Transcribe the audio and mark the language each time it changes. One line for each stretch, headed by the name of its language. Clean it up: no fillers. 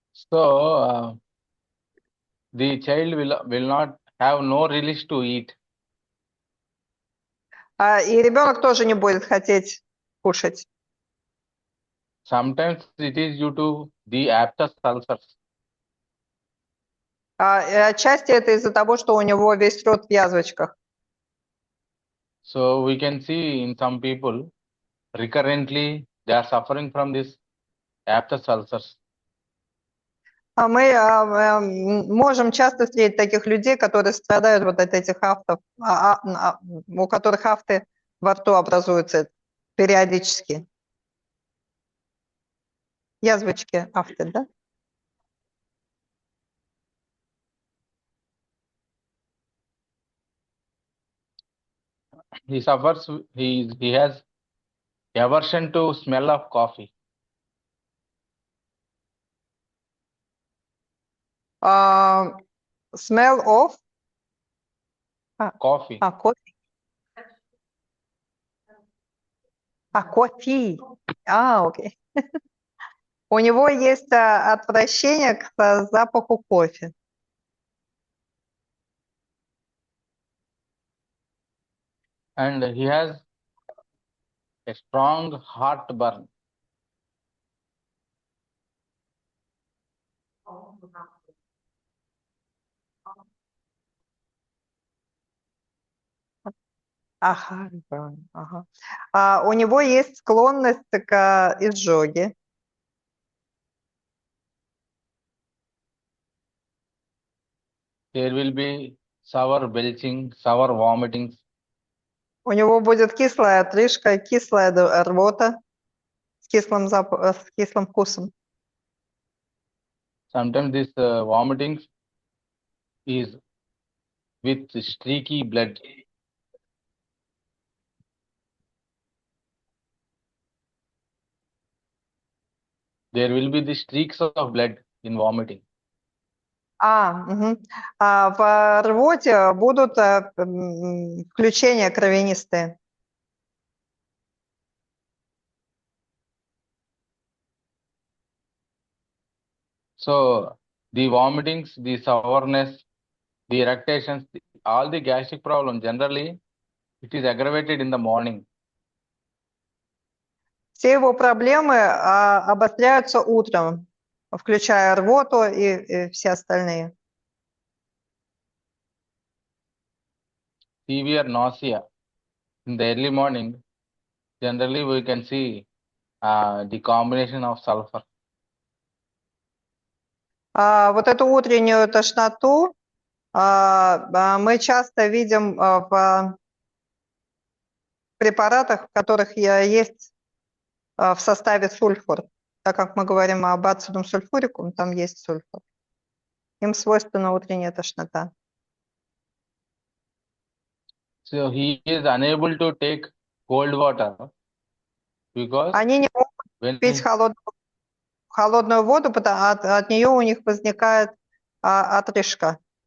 English: So the child will not have no relish to eat.
Russian: И ребенок тоже не будет хотеть кушать.
English: Sometimes it is due to the abscess ulcers.
Russian: Отчасти это из-за того, что у него весь рот в язвочках.
English: So we can see in some people recurrently they are suffering from this abscess ulcers.
Russian: Мы можем часто встретить таких людей, которые страдают вот от этих афтов, у которых афты во рту образуются периодически. Язвочки, афты, да?
English: He suffers. He has aversion to smell of coffee. Smell of Coffee. Coffee. Coffee. Окей.
Russian: У него есть отвращение к запаху кофе.
English: And he has a strong heartburn.
Russian: Ага, правильно, ага. У него есть склонность к изжоге.
English: There will be sour belching, sour vomitings.
Russian: У него будет кислая отрыжка, кислая рвота с с кислым вкусом.
English: Sometimes this vomiting is with streaky blood. There will be the streaks of blood in vomiting. Мгм.
Russian: В рвоте будут включения кровянистые.
English: So the vomitings, the sourness, the irritations, all the gastric problem generally it is aggravated in the morning.
Russian: Все его проблемы обостряются утром, включая рвоту и все остальные.
English: Severe nausea in the early morning. Generally, we can see the combination of sulfur.
Russian: Вот эту утреннюю тошноту мы часто видим в препаратах, в которых есть в составе сульфур. Так как мы говорим об ацидум сульфурикум, там есть сульфур. Им свойственна утренняя тошнота.
English: So he is unable to take cold water because
Russian: Они не могут
English: when
Russian: пить холодную воду, потому от нее у них возникает отрыжка.